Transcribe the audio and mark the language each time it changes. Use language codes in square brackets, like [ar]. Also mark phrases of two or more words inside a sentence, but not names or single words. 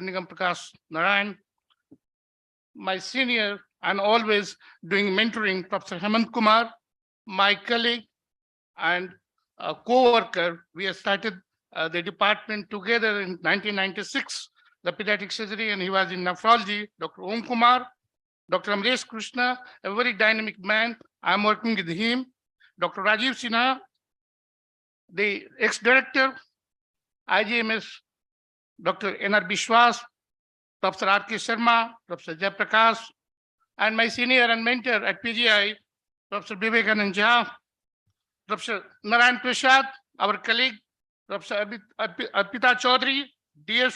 [en] Nigam Prakash Narayan, my senior and always doing mentoring, Professor Hemant Kumar, my colleague and co-worker. We have started the department together in 1996, the pediatric surgery, and he was in nephrology. Dr. Om Kumar, Dr. Amresh Krishna, a very dynamic man. I'm working with him. Dr. Rajiv Sinha, the ex-director, IGMS, Dr. N.R. Bishwas, Professor R.K. Sharma, Professor Jay Prakash, and my senior and mentor at PGI, Professor Vivekanand Jha, Professor Narayan Prasad, our colleague, Professor Arpita Chaudhary, D.S.